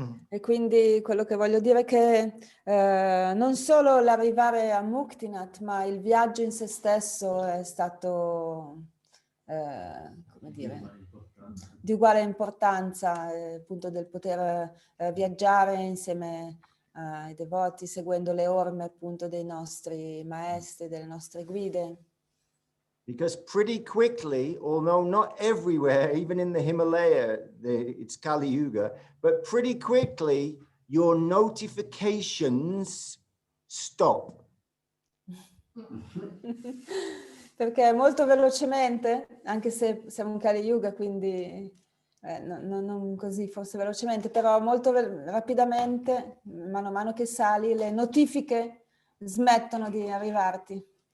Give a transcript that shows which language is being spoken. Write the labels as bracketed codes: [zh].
[it] E quindi quello che voglio dire è che non solo l'arrivare a Muktinath, ma il viaggio in se stesso è stato, come dire, di uguale importanza, appunto del poter viaggiare insieme ai devoti, seguendo le orme appunto dei nostri maestri, delle nostre guide. [en] Because pretty quickly, although not everywhere, even in the Himalaya, it's Kali Yuga, but pretty quickly your notifications stop. [it] Perché molto velocemente, anche se siamo in Kali Yuga, quindi non così forse velocemente, però molto rapidamente, mano a mano che sali, le notifiche smettono di arrivarti.